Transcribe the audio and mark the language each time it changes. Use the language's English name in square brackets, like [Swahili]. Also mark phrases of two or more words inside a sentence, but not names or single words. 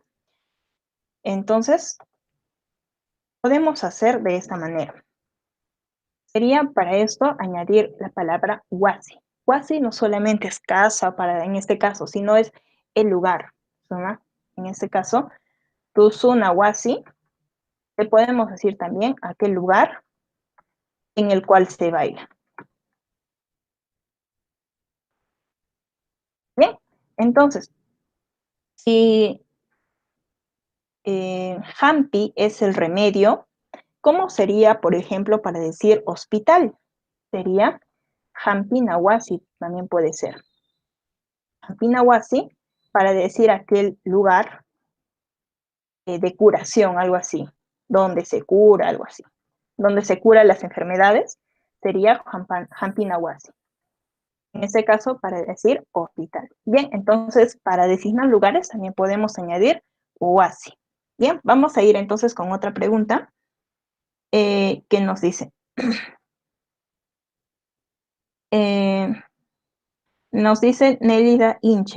[Spanish] Entonces, podemos hacer de esta manera. Sería para esto añadir la palabra wasi. Wasi no solamente es casa en este caso, sino es el lugar. ¿No? En este caso, [Quechua] tuzuna wasi, [Spanish] le podemos decir también aquel lugar en el cual se baila. Bien, entonces, si hampi es el remedio, ¿cómo sería, por ejemplo, para decir hospital? [Quechua] Sería hampi nawasi, [Spanish] también puede ser. [Quechua] Hampi nawasi, [Spanish] para decir aquel lugar de curación, algo así, donde se cura, algo así, donde se curan las enfermedades, sería [Quechua] hampi nawasi. [Spanish] En este caso, para decir hospital. Bien, entonces, para designar lugares también podemos añadir wasi. Bien, vamos a ir entonces con otra pregunta que nos dice. Nos dice Nélida Inche.